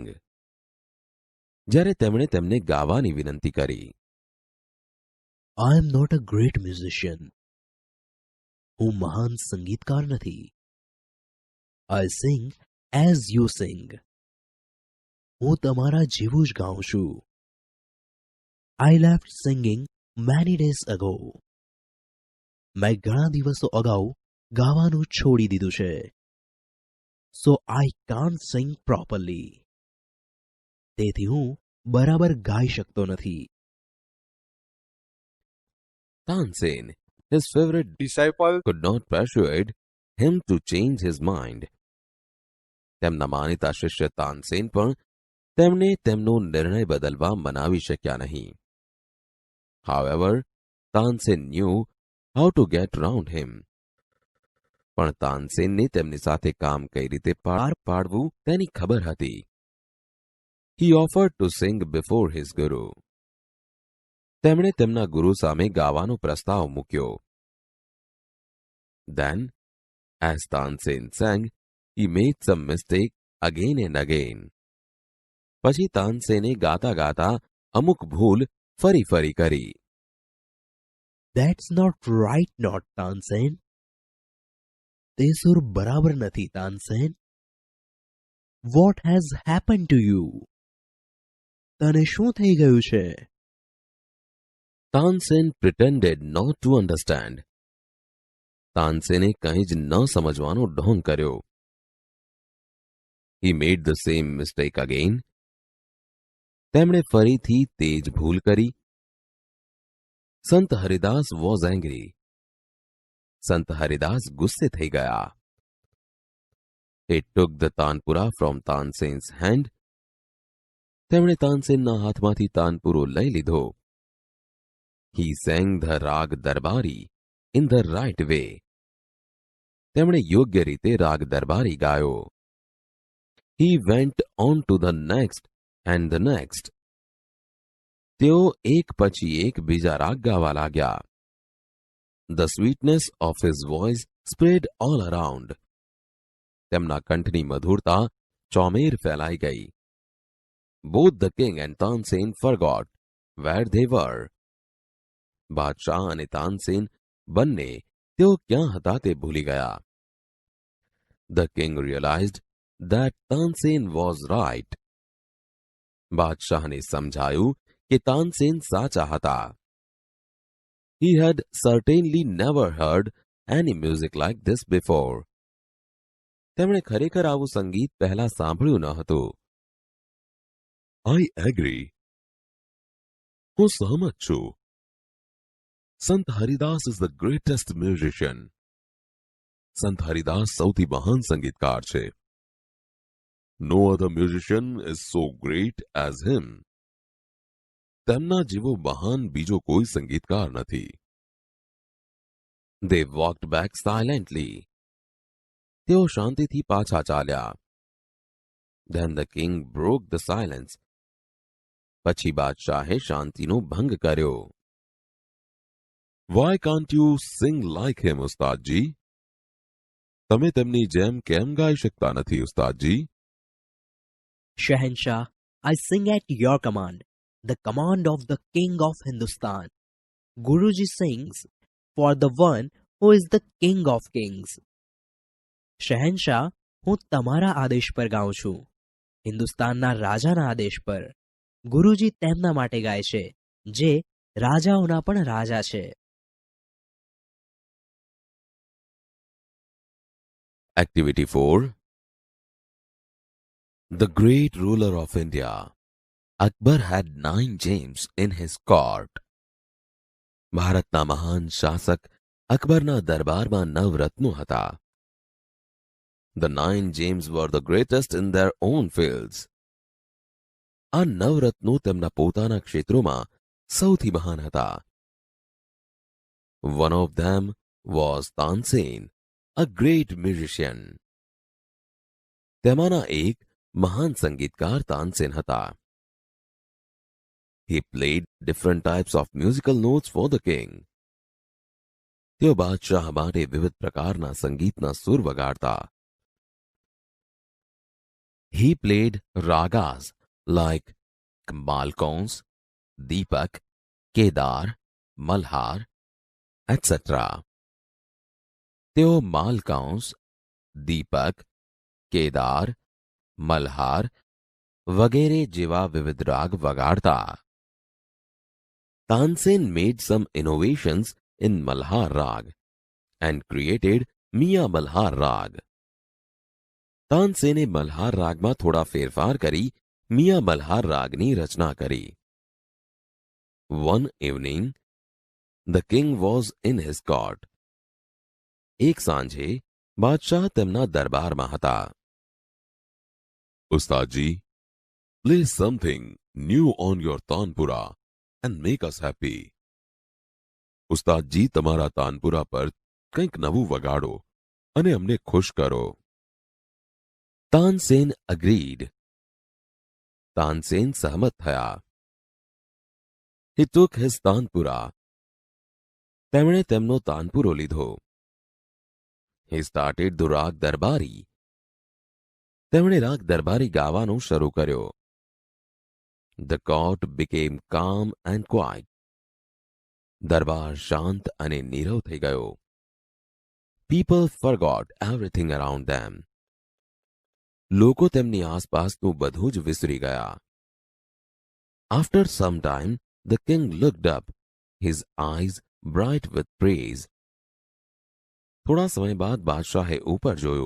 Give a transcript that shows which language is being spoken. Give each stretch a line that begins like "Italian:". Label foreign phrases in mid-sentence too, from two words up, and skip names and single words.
Gujarati: જ્યારે તેમણે તેમને ગાવાની વિનંતી કરી.
English: I am not a great musician.
Gujarati: હું મહાન સંગીતકાર નથી.
English: I sing as you sing.
Gujarati: હું તમારા જેવું જ ગાઉં છું.
English: I left singing many days ago.
Gujarati: મેં ઘણા દિવસો અગાઉ ગાવાનું છોડી દીધું છે.
English: So I can't sing properly.
Gujarati: તેથી હું બરાબર ગાઈ શકતો નથી.
English: Tansen, his favorite disciple, could not persuade him to change his mind.
Gujarati: તેમના માનીતા શિષ્ય તાનસેન પણ તેમને તેમનો નિર્ણય બદલવા મનાવી શક્યા નહીં.
English: However, Tansen knew how to get round him.
Gujarati: પણ તાનસેનને તેમની સાથે કામ કઈ રીતે પાર પાડવું તેની ખબર હતી.
English: He offered to sing before his guru.
Gujarati: તેમણે તેમના ગુરુ સામે ગાવાનો પ્રસ્તાવ મૂક્યો.
English: Then, as Tansen sang, he made some mistake again and again.
Gujarati: પછી તાનસેને ગાતા ગાતા અમુક ભૂલ ફરી ફરી કરી.
English: That's not right, not Tansen.
Gujarati: તે સુર બરાબર નથી, તાનસેન.
English: What has happened to you?
Gujarati: તને શું થઈ ગયું છે?
English: Tansen pretended not to understand.
Gujarati: તાનસેને કંઈ જ ન સમજવાનો ઢોંગ કર્યો.
English: He made the same mistake again.
Gujarati: તેમણે ફરીથી તે જ ભૂલ કરી.
English: સંત હરિદાસ was angry.
Gujarati: સંત હરિદાસ ગુસ્સે થઈ ગયા.
English: He took the તાનપુરા from Tansen's hand.
Gujarati: તેમણે તાનસેનના હાથમાંથી તાનપુરો લઈ લીધો.
English: He sang the રાગ દરબારી in the right way.
Gujarati: તેમણે યોગ્ય રીતે રાગ દરબારી ગાયો.
English: He went on to the next and the next.
Gujarati: તેઓ એક પછી એક બીજા રાગ ગાવા લાગ્યા.
English: The sweetness of his voice spread all around.
Gujarati: તેમના કંઠની મધુરતા ચોમેર ફેલાઈ ગઈ.
English: Both the king and Tansen forgot where they were.
Gujarati: બાદશાહ અને તાનસેન બંને તેઓ ક્યાં હતા તે ભૂલી ગયા.
English: The king realized that Tansen was right.
Gujarati: બાદશાહને સમજાયું કે તાનસેન સાચા હતા.
English: He had certainly never heard any music like this before.
Gujarati: તેમણે ખરેખર આવું સંગીત પહેલા સાંભળ્યું ન હતું.
English: I agree.
Gujarati: હું સહમત છું.
English: સંત હરિદાસ is the greatest musician.
Gujarati: સંત હરિદાસ સૌથી મહાન સંગીતકાર છે.
English: No other musician is so great as him.
Gujarati: તેમના જેવો મહાન બીજો કોઈ સંગીતકાર નથી.
English: They walked back silently.
Gujarati: તેઓ શાંતિથી પાછા ચાલ્યા.
English: Then the king broke the silence.
Gujarati: પછી બાદશાહે શાંતિનો ભંગ કર્યો.
English: Why can't you sing like him, ઉસ્તાદજી?
Gujarati: તમે તેમની જેમ કેમ ગાઈ શકતા નથી, ઉસ્તાદજી?
English: Shahenshah, I sing at your command, the command of the King of Hindustan. Guruji sings for the one who is the King of Kings.
Gujarati: શહેનશાહ, હું તમારા આદેશ પર ગાઉં છું, હિન્દુસ્તાનના રાજાના આદેશ પર. ગુરુજી તેમના માટે ગાય છે જે રાજાઓના પણ રાજા છે.
English: Activity 4. The great ruler of India, Akbar, had 9 gems in his court.
Gujarati: ભારતના મહાન શાસક અકબરના દરબારમાં 9 રત્નો હતા.
English: The 9 gems were the greatest in their own fields.
Gujarati: આ 9 રત્નો તેમના પોતાના ક્ષેત્રોમાં સૌથી મહાન હતા.
English: One of them was Tansen, a great musician.
Gujarati: તેમાંના એક મહાન સંગીતકાર તાનસેન હતા.
English: He played different types of musical notes for the king.
Gujarati: તેઓ બાદશાહ માટે વિવિધ પ્રકારના સંગીતના સુર વગાડતા.
English: He played ragas like Malkauns, Deepak, Kedar, Malhar, etc.
Gujarati: તેઓ માલકાંસ, દીપક, કેદાર, મલ્હાર વગેરે જેવા વિવિધ રાગ વગાડતા.
English: Tansen made some innovations in Malhar Rag and created Mia Malhar Rag.
Gujarati: તાનસેને મલ્હાર રાગમાં થોડા ફેરફાર કરી મિયા મલ્હાર રાગની રચના કરી.
English: One evening, the king was in his court.
Gujarati: એક સાંજે બાદશાહ તેમના દરબારમાં હતા.
English: ઉસ્તાદજી, play something new on your તાનપુરા and make us happy.
Gujarati: ઉસ્તાદજી, તમારા તાનપુરા પર કંઈક નવું વગાડો અને અમને ખુશ કરો.
English: Tansen agreed.
Gujarati: તાનસેન સહમત થયા.
English: He took his તાનપુરા.
Gujarati: તેમણે તેમનો તાનપુરો લીધો.
English: He started the રાગ દરબારી.
Gujarati: તેમણે રાગ દરબારી ગાવાનું શરૂ કર્યો.
English: The court became calm and quiet.
Gujarati: દરબાર શાંત અને નીરવ થઈ ગયો.
English: People forgot everything around them.
Gujarati: લોકો તેમની આસપાસનું બધું જ વિસરી ગયા.
English: After some time, the king looked up, his eyes bright with praise.
Gujarati: થોડા સમય બાદ બાદશાહે ઉપર જોયું.